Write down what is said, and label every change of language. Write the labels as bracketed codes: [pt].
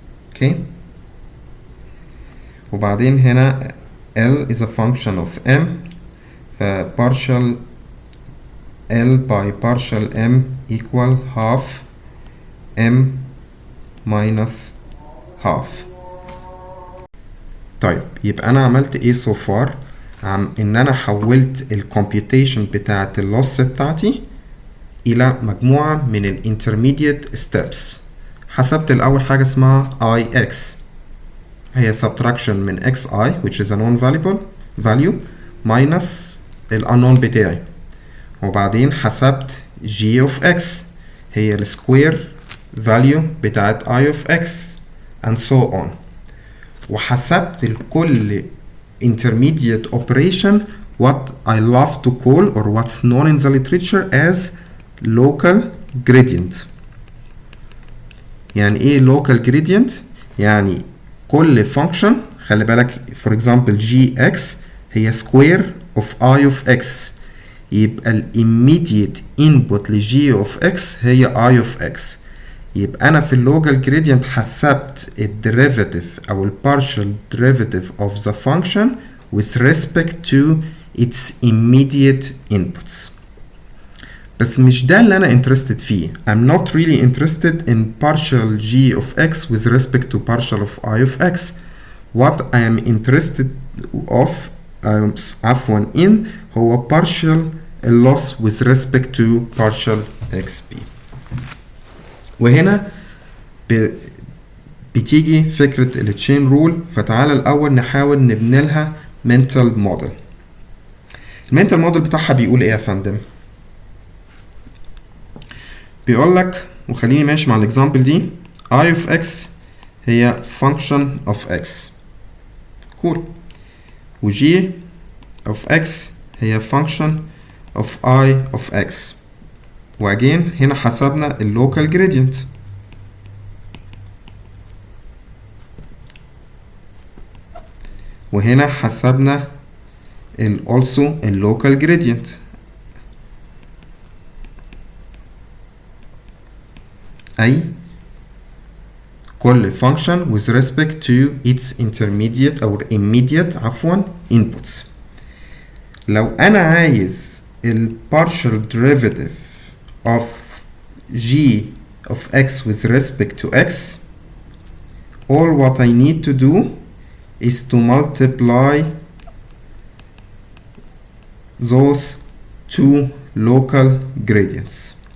[en] okay, [ar] وبعدين هنا [en] L is a function of m ف partial L by partial m equal half m minus half. [ar] طيب يبقى أنا عملت إيه [en] so far؟ [ar] إن أنا حولت ال computation بتاعة اللوس بتاعتي إلى مجموعة من ال [en] intermediate steps. [ar] حسبت الأول حاجة اسمها [en] ix هي subtraction من xi which is a non-valuable value minus ال unknown بتاعي، وبعدين حسبت g of x هي ال square value بتاعت I of x and so on، وحسبت لكل intermediate operation what I love to call or what's known in the literature as local gradient. [ar] يعني ايه [en] local gradient؟ يعني كل function خلي بالك for example gx هي square of I of x، يبقى ال immediate input ل g of x هي I of x. [ar] يبقى أنا في اللوكال [en] gradient حسبت ال derivative أو ال partial derivative of the function with respect to its immediate inputs. [ar] بس مش ده اللي أنا interested فيه. [en] I'm not really interested in partial g of x with respect to partial of I of x. What I am interested of [ar] عفوا [en] in هو partial loss with respect to partial xp. [ar] وهنا بتيجي فكرة ال chain rule. فتعالى الأول نحاول نبني لها mental model. المنتال موديل بتاعها بيقول ايه يا فندم؟ بيقول لك، وخليني ماشي مع الاكزامبل دي، I of x هي function of x. [en] cool. و g of x هي function of I of x. [ar] واجين هنا حسبنا اللوكال gradient. وهنا حسبنا also اللوكال gradient. [en] أي كل function with respect to its intermediate أو immediate عفوا inputs. [ar] لو أنا عايز ال [en] partial derivative of g of x with respect to x, all what I need to do is to multiply those two local gradients.